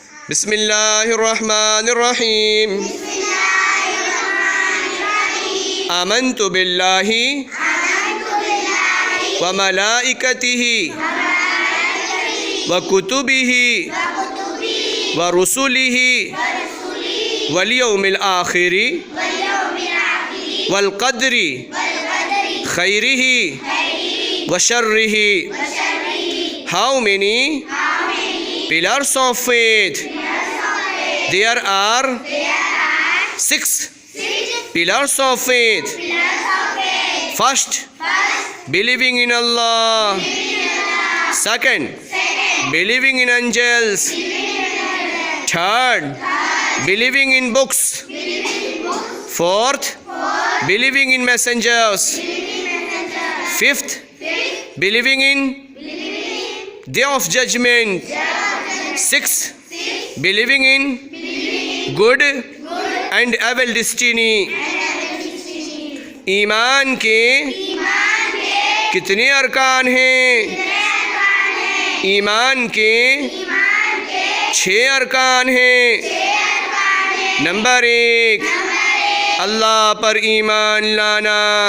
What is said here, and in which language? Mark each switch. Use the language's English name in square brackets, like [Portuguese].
[Arabic] بسم اللہ الرحمن الرحیم آمنت باللہ وملائکتہ وکتبہ ورسلہ والیوم الآخر والقدر خیرہ وشرہ. [English] How many pillars of faith? There are 6 pillars of faith. First, believing in Allah. Second, believing in angels. Third, believing in books. Fourth, believing in messengers. Fifth, believing in Day of Judgment. Sixth, believing in good and evil destiny. [Urdu] ایمان کے کتنے ارکان ہیں؟ ایمان کے 6 ارکان ہیں. Number 1، اللہ پر ایمان لانا.